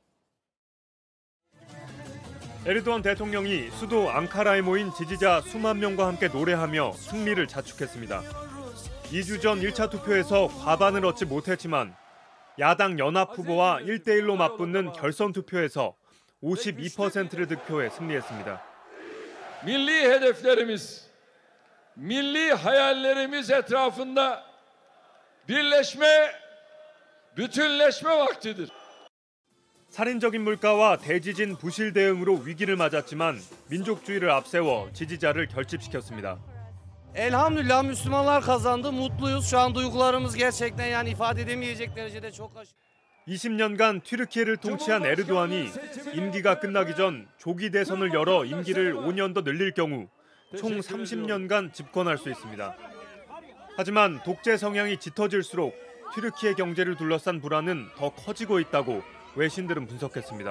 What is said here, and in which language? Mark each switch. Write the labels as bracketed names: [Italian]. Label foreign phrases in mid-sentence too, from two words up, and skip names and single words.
[Korean] 에르도안 대통령이 수도 앙카라에 모인 지지자 수만 명과 함께 노래하며 승리를 자축했습니다. 2주 전 1차 투표에서 과반을 얻지 못했지만 야당 연합 후보와 1대1로 맞붙는 결선 투표에서 52%를 득표해 승리했습니다. [Turkish] Milli hedeflerimiz, milli hayallerimiz etrafında birleşme, bütünleşme vaktidir. [Korean] 살인적인 물가와 대지진 부실 대응으로 위기를 맞았지만 민족주의를 앞세워 지지자를 결집시켰습니다. [Turkish] Elhamdülillah Müslümanlar kazandı. Mutluyuz. Şu an duygularımız gerçekten yani ifade edemeyecek derecede çok aşırı. [Korean] 20년간 튀르키예를 통치한 에르도안이 임기가 끝나기 전 조기 대선을 열어 임기를 5년 더 늘릴 경우 총 30년간 집권할 수 있습니다. 하지만 독재 성향이 짙어질수록 튀르키예 경제를 둘러싼 불안은 더 커지고 있다고 외신들은 분석했습니다.